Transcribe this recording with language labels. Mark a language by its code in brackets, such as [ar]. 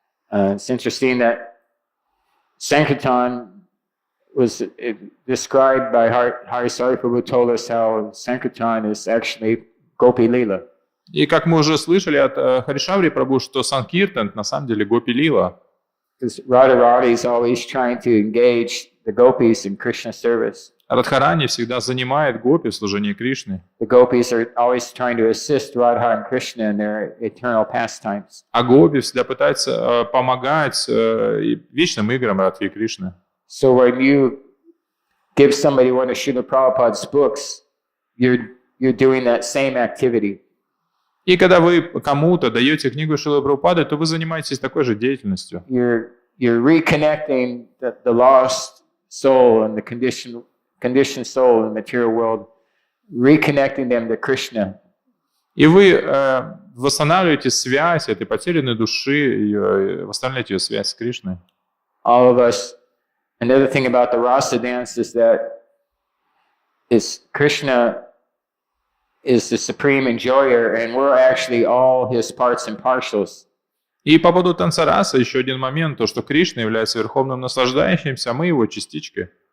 [en] It's interesting that Sankirtan was described by Harisari Prabhu told us how Sankirtan is actually Gopi Lila. [ru] И как мы уже слышали от Харишаври Прабху, что санкиртан на самом деле Гопи Лила. [en] Because Radharani is always trying to engage the gopis in Krishna service. [ru] Радхарани всегда занимает гопи в служении Кришны. [en] The gopis are always trying to assist Radha and Krishna in their eternal pastimes. [ru] А гопи всегда пытаются помогать вечным играм Радхи и Кришны. [en] So when you give somebody one of Srila Prabhupada's books, you're doing that same activity. [ru] И когда вы кому-то даете книгу Шрилы Прабхупады, то вы занимаетесь такой же деятельностью. [en] You're reconnecting the lost soul and the conditioned soul in the material world, reconnecting them to Krishna. [ru] И вы восстанавливаете связь этой потерянной души, и восстанавливаете ее связь с Кришной. [en] All of us. Another thing about the rasa dance is that Krishna is the supreme enjoyer, and we're actually all his parts and parcels. [ru] И по поводу танца раса еще один момент, то, что Кришна является верховным наслаждающимся, а мы его частички.